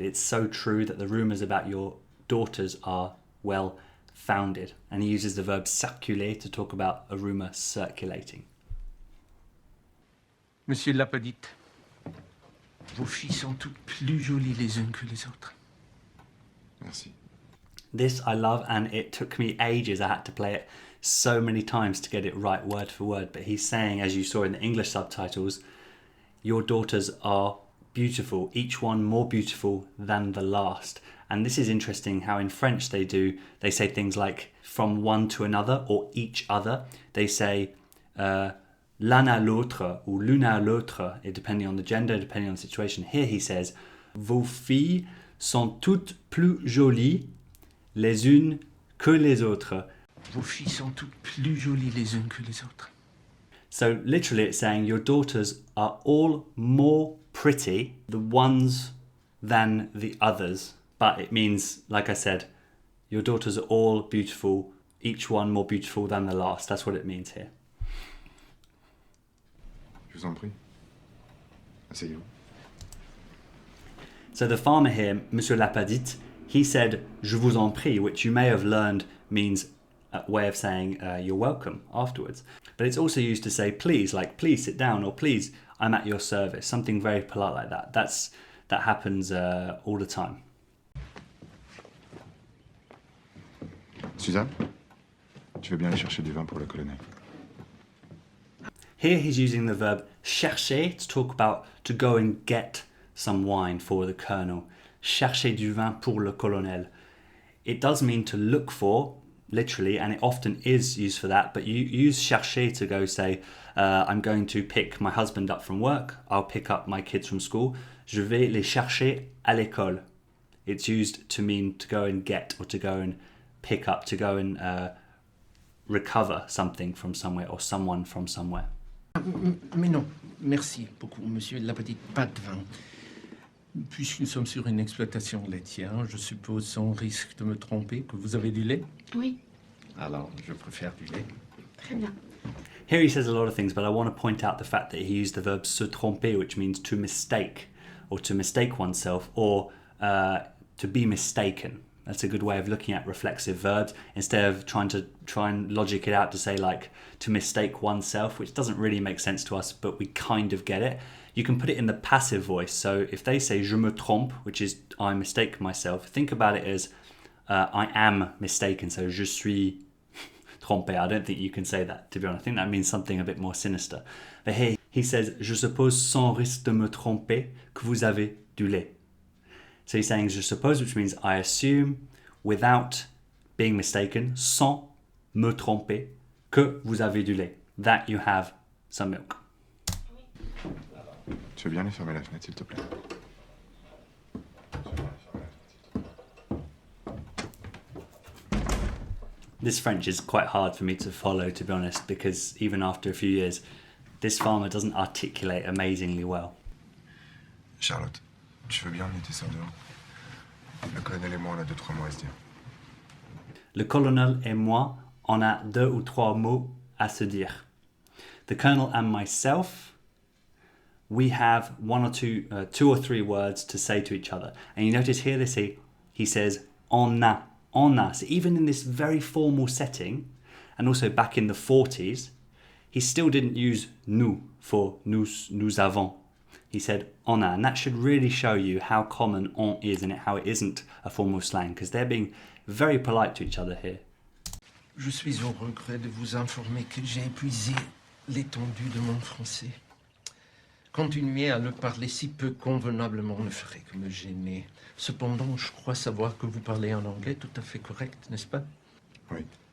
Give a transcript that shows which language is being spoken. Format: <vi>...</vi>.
<en>It's so true that the rumours about your daughters are well-founded. And he uses the verb circuler to talk about a rumour circulating.</en> <fr>Monsieur Lapadite, vos filles sont toutes plus jolies les unes que les autres. Merci.</fr> <en>This I love, and it took me ages. I had to play it so many times to get it right word for word. But he's saying, as you saw in the English subtitles, your daughters are beautiful, each one more beautiful than the last. And this is interesting how in French they say things like from one to another or each other. They say</en> <fr>l'un à l'autre ou l'une à l'autre,</fr> <en>depending on the gender, depending on the situation. Here he says,</en> <fr>vos filles sont toutes plus jolies les unes que les autres. Vos filles sont toutes plus jolies les unes que les autres.</fr> <en>So literally it's saying your daughters are all more pretty, the ones than the others. But it means, like I said, your daughters are all beautiful, each one more beautiful than the last. That's what it means here.</en> <fr>Je vous en prie. Asseyez-vous.</fr> <en>So the farmer here, Monsieur Lapadite, he said,</en> <fr>je vous en prie,</fr> <en>which you may have learned means a way of saying you're welcome afterwards. But it's also used to say please, like please sit down, or please, I'm at your service. Something very polite like that. That happens all the time.</en> <fr>Suzanne, tu veux bien aller chercher du vin pour le colonel?</fr> <en>Here he's using the verb chercher to talk about to go and get some wine for the colonel.</en> <fr>Chercher du vin pour le colonel.</fr> <en>It does mean to look for, literally, and it often is used for that, but you use chercher to go say, I'm going to pick my husband up from work, I'll pick up my kids from school,</en> <fr>je vais les chercher à l'école.</fr> <en>It's used to mean to go and get, or to go and pick up, to go and recover something from somewhere, or someone from somewhere.</en> <fr>Mais non, merci beaucoup, monsieur Lapadite, pas de vin. Puisque nous sommes sur une exploitation laitière, je suppose sans risque de me tromper que vous avez du lait? Oui, Alors, je préfère du lait. très bien.</fr> <en>Here he says a lot of things, but I want to point out the fact that he used the verb se tromper, which means to mistake, or to mistake oneself, or to be mistaken. That's a good way of looking at reflexive verbs, instead of trying and logic it out to say like to mistake oneself, which doesn't really make sense to us, but we kind of get it. You can put it in the passive voice. So if they say</en> <fr>je me trompe,</fr> <en>which is I mistake myself, think about it as I am mistaken. So</en> <fr>je suis trompé.</fr> <en>I don't think you can say that, to be honest. I think that means something a bit more sinister. But here he says, je suppose sans risque de me tromper que vous avez du lait. So he's saying</en> <fr>je suppose,</fr> <en>which means I assume, without being mistaken,</en> <fr>sans me tromper, que vous avez du lait,</fr> <en>that you have some milk.</en> <fr>Tu veux bien aller fermer la fenêtre, s'il te plaît?</fr> <en>This French is quite hard for me to follow, to be honest, because even after a few years, this farmer doesn't articulate amazingly well.</en> <fr>Charlotte, tu veux bien emmener tes sœurs dehors? Le colonel et moi, on a 2-3 mots à se dire. Le colonel et moi, on a 2 ou 3 mots à se dire.</fr> <en>The colonel and myself, we have 2 or 3 words to say to each other. And you notice here he says on a. So even in this very formal setting, and also back in the 40s, he still didn't use nous for nous avons. He said on a, and that should really show you how common on is and how it isn't a formal slang, because they're being very polite to each other here.</en> <fr>Je suis au regret de vous informer que j'ai épuisé l'étendue de mon français. Continuer à le parler si peu convenablement ne ferait que me gêner. Cependant, je crois savoir que vous parlez un anglais tout à fait correct, n'est-ce pas? Oui.</fr>